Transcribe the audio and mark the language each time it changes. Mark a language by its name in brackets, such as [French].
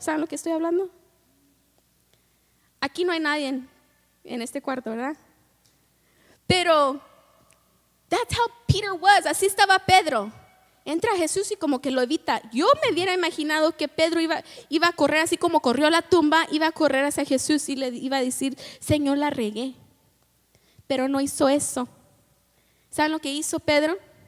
[Spanish] ¿Saben lo que estoy hablando? Aquí no hay nadie en este cuarto, ¿verdad? [English] Pero that's how Peter was. [Spanish] Así estaba Pedro. Entra Jesús y como que lo evita. Yo me hubiera imaginado que Pedro iba a correr así como corrió a la tumba, iba a correr hacia Jesús y le iba a decir, Señor, la regué. Pero no hizo eso. ¿Saben lo que hizo Pedro?